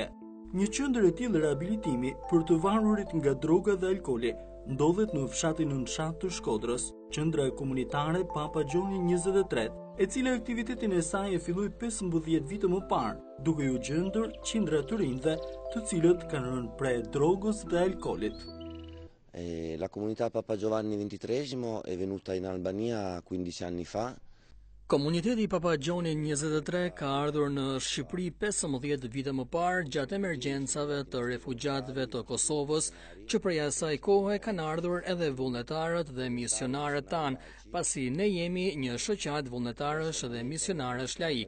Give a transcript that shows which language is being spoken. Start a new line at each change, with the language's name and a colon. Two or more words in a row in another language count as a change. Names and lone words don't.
Albanian: Një qendër e tillë rehabilitimi për të varurit nga droga dhe alkooli ndodhet në fshatin Nënçat të Shkodrës, qendra komunitare Papa Gjoni 23, e cila aktivitetin e saj e filloi 15 vite më parë, duke u gjendur qindra të rinjve, të cilët kanë rënë pre drogës dhe alkoolit.
Italian: La comunità Papa Giovanni XXIII è venuta in Albania 15 anni fa.
Albanian: Komuniteti Papa Gjoni 23 ka ardhur në Shqipëri 15 vite më parë gjatë emergjencave të refugjatëve të Kosovës, që prej asaj kohe kanë ardhur edhe vullnetarët dhe misionarët tanë, pasi ne jemi një shoqat vullnetarësh dhe misionarësh laik.